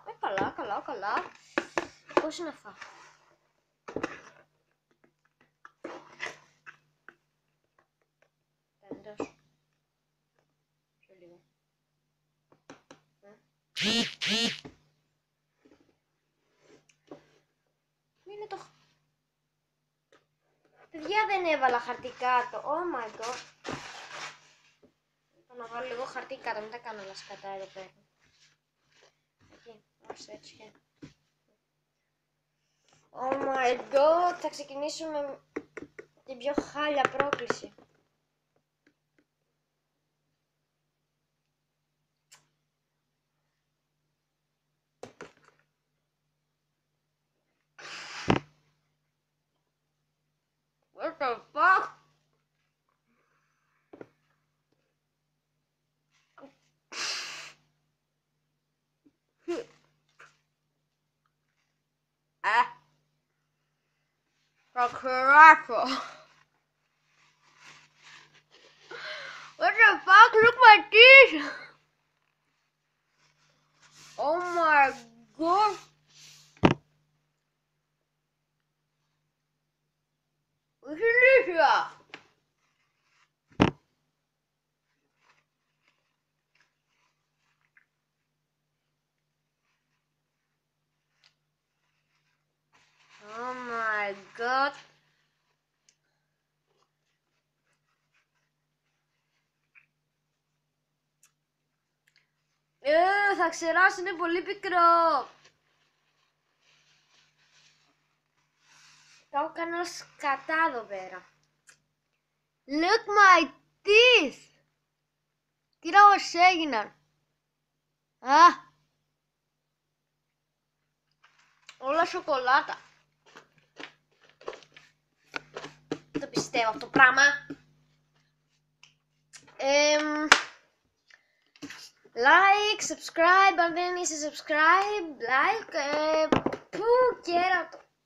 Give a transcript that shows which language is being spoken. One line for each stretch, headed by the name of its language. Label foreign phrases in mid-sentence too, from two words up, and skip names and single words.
Greek: Καλά. Πώς είναι να φάω. Τέλος. Πιο λίγο. Είναι το... Παιδιά, δεν έβαλα χαρτί κάτω.
English: Oh my god.
Greek: Θα να βάλω λίγο χαρτί κάτω, μην τα κάνω όλα σκατά εδώ πέρα. Εκεί, έτσι.
English: Oh my god,
Greek: θα ξεκινήσουμε με την πιο χάλια πρόκληση.
English: What the fuck?
Greek: Θα κράσω.
English: What the fuck? Look my teeth! Oh my god! What is this here? Oh my god!
Greek: Θα ξεράσει, είναι πολύ πικρό. Τα έχω κάνει όλα σκατά εδώ πέρα.
English: Look my teeth!
Greek: Κοίτα πως έγιναν. Όλα σοκολάτα. Δεν το πιστεύω αυτό το πράγμα.
English: Like, subscribe,
Greek: αν δεν είσαι
English: subscribe, like,
Greek: πού κέρατο.